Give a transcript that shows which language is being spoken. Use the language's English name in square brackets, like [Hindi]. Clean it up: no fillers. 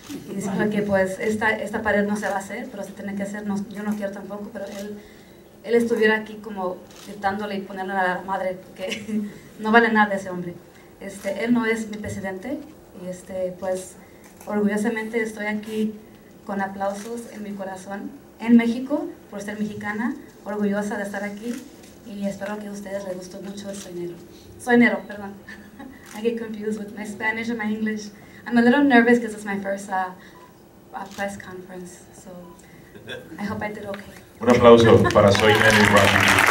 [Spanish] Y diciendo que pues esta pared no se va a hacer, pero se tiene que hacer, yo no quiero tampoco, pero él estuviera aquí como gritándole y ponerle a la madre, que no vale nada de ese hombre. Él no es mi presidente y pues orgullosamente estoy aquí con aplausos en mi corazón en México, por ser mexicana, orgullosa de estar aquí, y espero que a ustedes les gustó mucho el Soinero. Soinero, perdón. [English] I get confused with my Spanish and my English. I'm a little nervous because it's my first press conference, so I hope I did okay. [Spanish] Un aplauso para Soinero y Rafi.